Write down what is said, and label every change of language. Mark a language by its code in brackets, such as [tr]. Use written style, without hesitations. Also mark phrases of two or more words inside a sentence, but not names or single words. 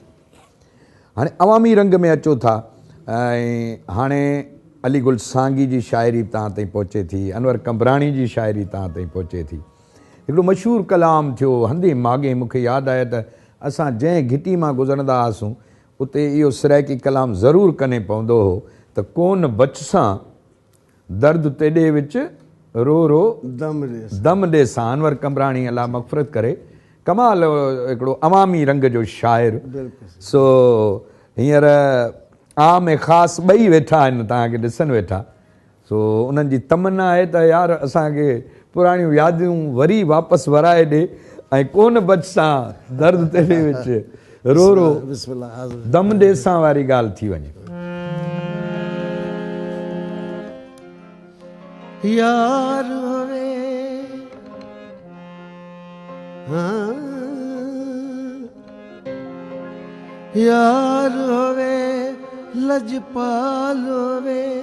[sd] हाणे अवामी रंग में अचो था ऐं हाणे अली गुल सांगी जी शाइरी तव्हां ताईं पहुचे थी, अनवर कंबराणी जी शाइरी तव्हां ताईं पहुचे थी। हिकिड़ो मशहूरु कलाम थियो हंधे मागे, मूंखे यादि आहे त असां जंहिं घिटी मां गुज़रंदा हुआसीं उते इहो सराइकी कलाम ज़रूरु कने पवंदो हो त [skr] कोन बचसां दर्द तेॾे विच रो रो दम ॾे सां। [sd] अनवर कंबराणी अलाह मग़फ़िरत करे, कमाल हिकिड़ो अवामी रंग जो शाइर। सो हींअर आम ऐं ख़ासि ॿई वेठा आहिनि, तव्हांखे ॾिसनि वेठा। सो उन्हनि जी तमन्ना आहे त यार असांखे पुराणियूं यादियूं वरी वापसि वराए ॾे ऐं [skr] कोन बचसां दर्द तेॾे विच रो रो दम ॾे सां [sd] वारी ॻाल्हि थी वञे। [skr] यार होवे हाँ, यार होवे लजपाल होवे